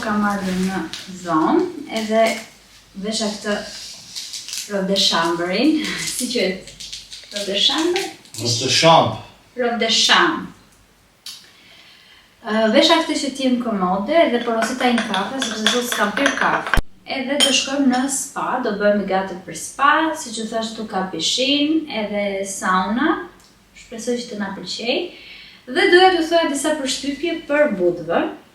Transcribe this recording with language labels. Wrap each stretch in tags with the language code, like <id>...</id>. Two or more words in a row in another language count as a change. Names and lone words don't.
<sq>kam ardhur në zonë, edhe vesha këtë</sq> <fr>robe de chambre-</fr> <sq>in, si quhet?</sq> <fr>Robe de chambre? Robe de chambre.</fr> <sq>Vesha këtë që t'jem komode edhe porosita një kafe, sepse sot s'kam pirë kafe. Edhe do shkojmë në spa, do bëjmë gati për spa, si që thash tu ka pishin, edhe sauna, shpresoj që të na pëlqej. Dhe doja t'ju thoja disa përshtypje për Budvën.</sq>